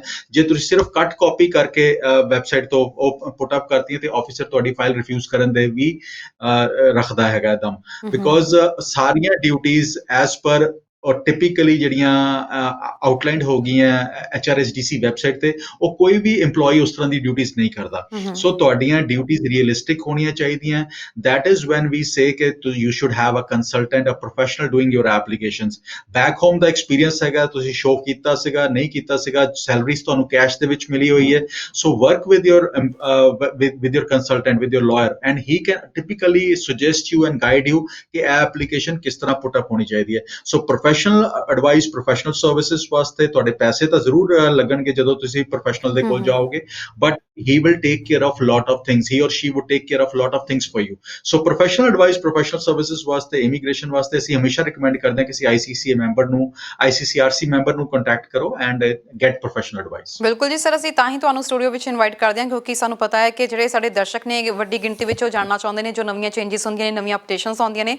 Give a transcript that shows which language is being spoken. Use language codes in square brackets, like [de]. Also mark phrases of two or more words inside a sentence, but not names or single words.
[pa] ਜੇ ਤੁਸੀਂ ਸਿਰਫ [en] cut copy [pa] ਕਰਕੇ ਵੈਬਸਾਈਟ ਤੋਂ [en] put up [pa] ਕਰਤੀਆਂ, ਤੇ ਆਫਿਸਰ ਤੁਹਾਡੀ ਫਾਈਲ ਰਿਫਿਊਜ਼ ਕਰਨ ਦੇ ਵੀ ਰੱਖਦਾ ਹੈਗਾ ਦਮ, ਬਿਕੋਜ਼ ਸਾਰੀਆਂ ਡਿਊਟੀਜ਼ [en] as per [pa] ਔਰ ਟਿਪੀਕਲੀ ਜਿਹੜੀਆਂ ਆਊਟਲਾਈਨਡ ਹੋ ਗਈਆਂ HRSDC ਵੈਬਸਾਈਟ ਤੇ, ਉਹ ਕੋਈ ਵੀ EMPLOYEE ਉਸ ਤਰ੍ਹਾਂ ਦੀ ਡਿਊਟੀਜ਼ ਨਹੀਂ ਕਰਦਾ। ਸੋ ਤੁਹਾਡੀਆਂ ਡਿਊਟੀਜ਼ ਰੀਅਲਿਸਟਿਕ ਹੋਣੀਆਂ ਚਾਹੀਦੀਆਂ। [en] that is when we say ਕਿ you should have a consultant, a professional doing your applications। back home [pa] ਦਾ ਐਕਸਪੀਰੀਅੰਸ ਹੈਗਾ, ਤੁਸੀਂ ਸ਼ੋ ਕੀਤਾ ਸੀਗਾ, ਨਹੀਂ ਕੀਤਾ ਸੀਗਾ, ਸੈਲਰੀਜ਼ ਤੁਹਾਨੂੰ ਕੈਸ਼ ਦੇ ਵਿੱਚ ਮਿਲੀ ਹੋਈ ਹੈ। [en] ਸੋ work with your consultant, with your lawyer, and he can typically suggest you and guide you [pa] ਕਿ ਇਹ ਐਪਲੀਕੇਸ਼ਨ ਕਿਸ ਤਰ੍ਹਾਂ ਪੁੱਟ ਅਪ ਹੋਣੀ ਚਾਹੀਦੀ ਹੈ। ਸੋ [en] professional advice, professional services [pa] ਵਾਸਤੇ ਤੁਹਾਡੇ ਪੈਸੇ ਤਾਂ ਜ਼ਰੂਰ ਲੱਗਣਗੇ ਜਦੋਂ ਤੁਸੀਂ ਪ੍ਰੋਫੈਸ਼ਨਲ ਦੇ ਕੋਲ ਜਾਓਗੇ, ਬਟ [en] he will take care of lot of things, he or she would take care of lot of things for you। [pa] ਸੋ [en] professional advice, professional services [pa] ਵਾਸਤੇ, ਇਮੀਗ੍ਰੇਸ਼ਨ ਵਾਸਤੇ ਅਸੀਂ ਹਮੇਸ਼ਾ ਰਿਕਮੈਂਡ ਕਰਦੇ ਹਾਂ ਕਿ ਤੁਸੀਂ ICCA ਮੈਂਬਰ ਨੂੰ, ICCRC ਮੈਂਬਰ ਨੂੰ ਕੰਟੈਕਟ ਕਰੋ [en] and get professional advice. [pa] ਬਿਲਕੁਲ ਜੀ ਸਰ, ਅਸੀਂ ਤਾਂ ਹੀ ਤੁਹਾਨੂੰ ਸਟੂਡੀਓ ਵਿੱਚ ਇਨਵਾਈਟ ਕਰਦੇ ਹਾਂ ਕਿਉਂਕਿ ਸਾਨੂੰ ਪਤਾ ਹੈ ਕਿ ਜਿਹੜੇ ਸਾਡੇ ਦਰਸ਼ਕ ਨੇ ਵੱਡੀ ਗਿਣਤੀ ਵਿੱਚ ਉਹ ਜਾਣਨਾ ਚਾਹੁੰਦੇ ਨੇ ਜੋ ਨਵੀਆਂ ਚੇਂਜਿਸ ਹੁੰਦੀਆਂ ਨੇ, ਨਵੀਆਂ ਅਪਡੇਸ਼ਨਸ ਆਉਂਦੀਆਂ ਨੇ।